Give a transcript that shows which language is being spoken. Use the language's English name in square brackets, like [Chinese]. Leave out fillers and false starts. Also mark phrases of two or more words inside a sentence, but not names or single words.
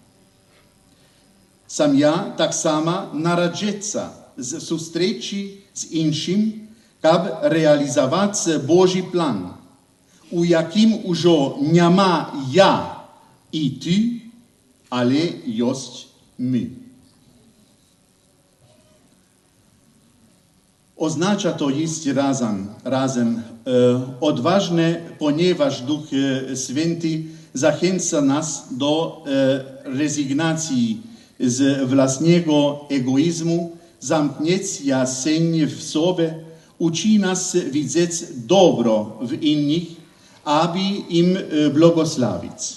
[Ukrainian] Сім'я так само народжується з зустрічі з іншим, щоб реалізувати Божий план, у яким уже нема я і ти, але є ми. [Polish] Означає to jest razem odważne, ponieważ Duch Święty zachęca nas do rezygnacji z własnego egoizmu, zamknięcia się w sobie, uczy nas widzieć dobro w innych, aby im błogosławić.